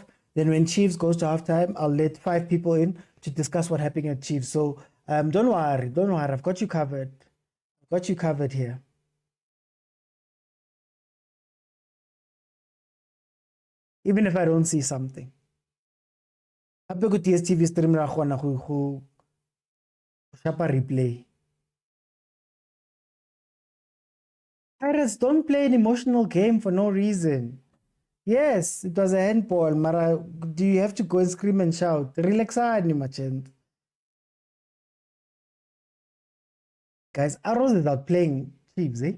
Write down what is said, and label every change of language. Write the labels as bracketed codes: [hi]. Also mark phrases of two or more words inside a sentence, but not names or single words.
[en] Then when Chiefs goes to halftime, I'll let 5 people in to discuss what happened at Chiefs. So don't worry. I've got you covered. I've got you covered here. Even if I don't see something. [tn] Hape go dstv stream ra kgona go shapa replay. [en] Pirates don't play an emotional game for no reason. Yes, it was a handball, Mara. Do you have to go and scream and shout? [zu] Relaxani, machend. [en] Guys, Arrows is out playing Chiefs, eh?